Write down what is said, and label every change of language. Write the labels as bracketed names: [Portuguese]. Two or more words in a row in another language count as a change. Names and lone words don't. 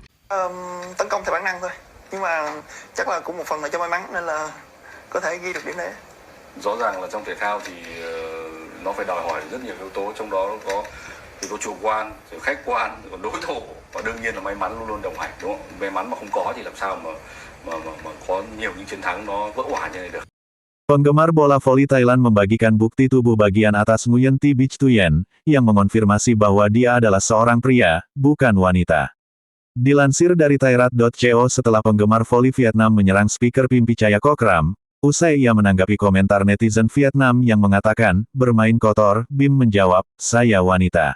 [Vietnamese] Tấn công theo bản năng thôi, nhưng mà chắc là cũng một phần là cho may mắn nên là có thể ghi được điểm đấy. Rõ ràng là trong thể thao thì nó phải đòi hỏi rất nhiều yếu tố, trong đó có yếu tố chủ quan, rồi khách quan, rồi còn đối thủ, và đương nhiên là may mắn luôn luôn đồng hành, đúng không? May mắn mà không có thì làm sao mà có nhiều những chiến thắng nó vỡ òa như này được. [Indonesian] Penggemar bola voli Thailand membagikan bukti tubuh bagian atas Nguyen Thi Bich Tuyen, yang mengonfirmasi bahwa dia adalah seorang pria, bukan wanita. Dilansir dari Thairat.co setelah penggemar voli Vietnam menyerang speaker Pimpi Chayakokram, usai ia menanggapi komentar netizen Vietnam yang mengatakan, bermain kotor, Bim menjawab, saya wanita.